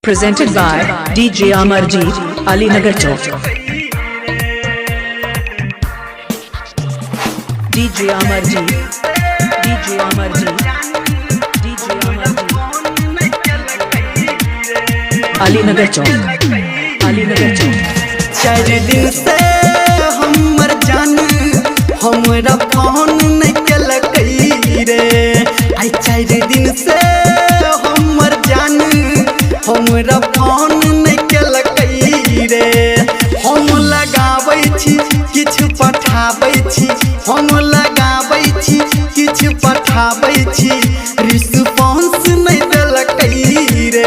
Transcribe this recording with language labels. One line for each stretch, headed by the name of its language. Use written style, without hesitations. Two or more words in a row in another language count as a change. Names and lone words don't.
English: Presented by DJ Amarjeet, Ali Nagar Chowk. DJ Amarjeet, DJ Amarjeet, DJ Amarjeet, Ali Nagar Chowk, Ali Nagar Chowk.
Maithili: 4 दिन से हमर जान हमरा फोन नहीं केलकै रे। आई 4 दिन से हमर जान हमरा फोन नहीं केलकै रे। हम लगाबै छी किछु पठाबै छी, हम लगाबै छी किछु पठाबै छी, रिस्पांस नहीं देलकै रे।